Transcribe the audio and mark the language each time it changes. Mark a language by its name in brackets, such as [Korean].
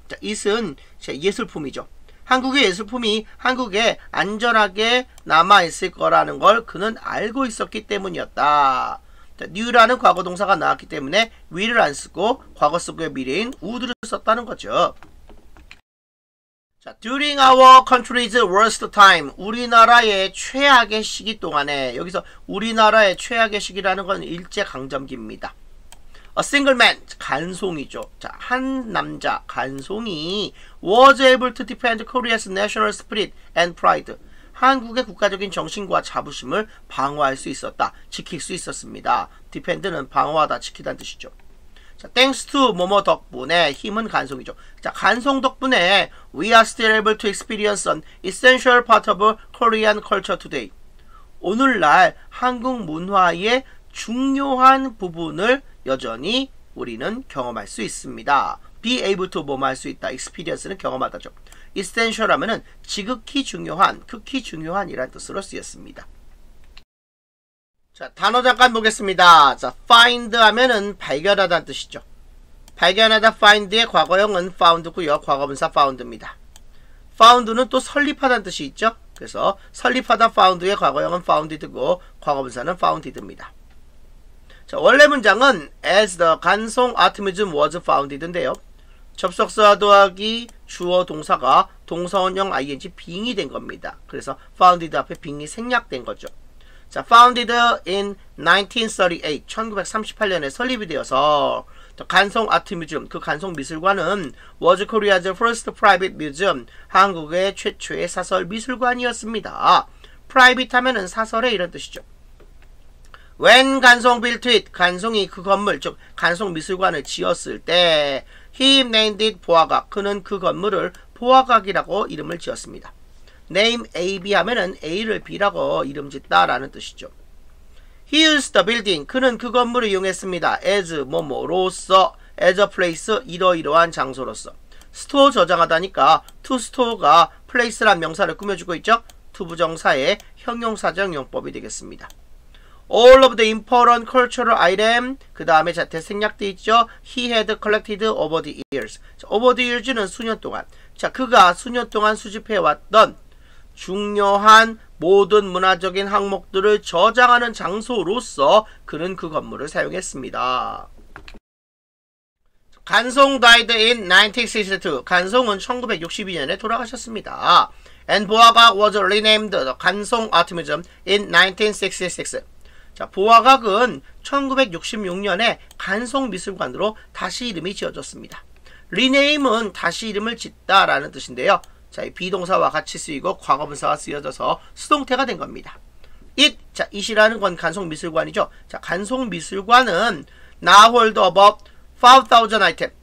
[Korean] 자, it은 예술품이죠. 한국의 예술품이 한국에 안전하게 남아있을 거라는 걸 그는 알고 있었기 때문이었다. 자, knew라는 과거동사가 나왔기 때문에 will을 안 쓰고 과거 쓰고의 미래인 would를 썼다는 거죠. [English] 자, during our country's worst time. [Korean] 우리나라의 최악의 시기 동안에. 여기서 우리나라의 최악의 시기라는 건 일제강점기입니다. [English] A single man, [Korean] 간송이죠. 자, 한 남자, 간송이 [English] was able to defend Korea's national spirit and pride. [Korean] 한국의 국가적인 정신과 자부심을 방어할 수 있었다. 지킬 수 있었습니다. defend는 방어하다, 지키다는 뜻이죠. 자, thanks to 뭐뭐 덕분에, 힘은 간송이죠. 자, 간송 덕분에 [English] we are still able to experience an essential part of Korean culture today. [Korean] 오늘날 한국 문화의 중요한 부분을 여전히 우리는 경험할 수 있습니다. be able to 뭐뭐 할 수 있다. experience는 경험하다죠. essential 하면은 지극히 중요한, 극히 중요한이라는 뜻으로 쓰였습니다. 자, 단어 잠깐 보겠습니다. 자, find 하면은 발견하다는 뜻이죠. 발견하다 find의 과거형은 found고요. 과거분사 found입니다. found는 또 설립하다는 뜻이 있죠. 그래서 설립하다 found의 과거형은 founded고 과거분사는 founded입니다. 자, 원래 문장은 [English] as the 간송 art museum was founded [Korean] 인데요. 접속사 더하기 주어 동사가 동사원형 ing being이 된 겁니다. 그래서 founded 앞에 being이 생략된 거죠. 자, [English] founded in 1938, [Korean] 1938년에 설립이 되어서 간송 아트 뮤지엄, 그 간송 미술관은 [English] was Korea's first private museum, [Korean] 한국의 최초의 사설 미술관이었습니다. private 하면은 사설의 이런 뜻이죠. [English] When 간송 built it, [Korean] 간송이 그 건물, 즉 간송 미술관을 지었을 때 [English] he named it 보아각, [Korean] 그는 그 건물을 보아각이라고 이름을 지었습니다. name A, B 하면은 A를 B라고 이름 짓다라는 뜻이죠. [English] He used the building, [Korean] 그는 그 건물을 이용했습니다. as 뭐뭐로서, [English] as a place [Korean] 이러이러한 장소로서. store 저장하다니까 to store가 place란 명사를 꾸며주고 있죠. to 부정사의 형용사적 용법이 되겠습니다. [English] all of the important cultural item, [Korean] 그 다음에 자 대생략돼 있죠. [English] he had collected over the years. [Korean] 자, over the years는 수년 동안. 자, 그가 수년 동안 수집해왔던 중요한 모든 문화적인 항목들을 저장하는 장소로서 그는 그 건물을 사용했습니다. [English] 간송 died in 1962. [Korean] 간송은 1962년에 돌아가셨습니다. [English] And 보아각 was renamed 간송 Art Museum in 1966. [Korean] 자, 보아각은 1966년에 간송 미술관으로 다시 이름이 지어졌습니다. rename은 다시 이름을 짓다라는 뜻인데요. 자, 이 비동사와 같이 쓰이고 과거분사가 쓰여져서 수동태가 된 겁니다. 자, it이라는 건 간송미술관이죠. 자, 간송미술관은 [English] now hold about 5,000 item.